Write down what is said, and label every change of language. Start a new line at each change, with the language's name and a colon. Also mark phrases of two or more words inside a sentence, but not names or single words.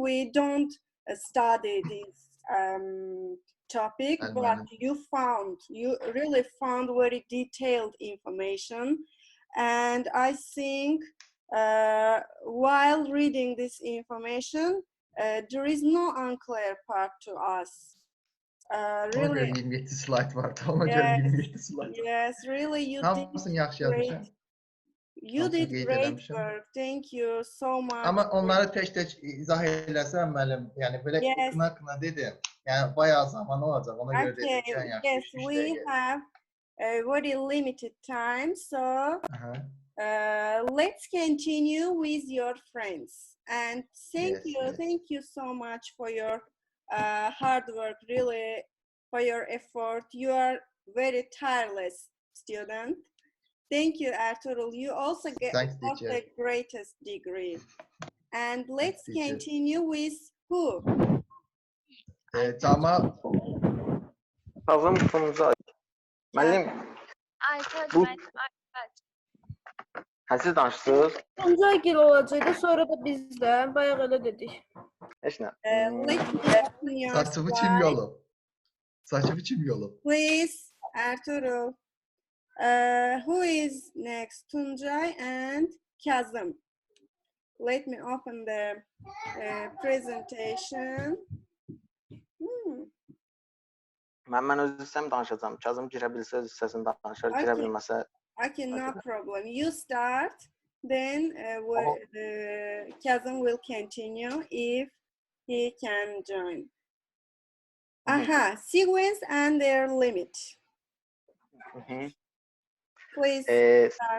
English: We don't study this topic, but you really found very detailed information. And I think while reading this information, there is no unclear part to us. Really,
Azerbaijani: 27 slide var. Tamam, 27 slide.
English: Yes, really, you did great work. Thank you so much.
Azerbaijani: Ama onları tək izah eləsəm müəllim, yəni belə qına dedim. Yəni bayağı zaman olacaq. Ona görə dedim ki,
English: yes, we have a very limited time, so let's continue with your friends. And thank you so much for your hard work, really, for your effort. You are very tireless student. Thank you, Arturo. You also got the greatest degree. And let's continue with who? Cama. Kazım Tuncay.
Azerbaijani: Müəllim. Siz danışdınız. Tuncay gil olacaqdı, sonra da bizdə. Bayaq elə dedik. Heç nə. Saçımı kim yolub? Saçımı kim yolub?
English: Please, Arturo. Who is next? Tuncay and Kazım. Let me open the presentation.
Azerbaijani: Mən öz hissəmi danışacağım. Kazım girə bilsə öz hissəsini danışar, girə bilməsə.
English: Okay, no problem. You start, then Kazım will continue if he can join. Sequence and their limit. Please start.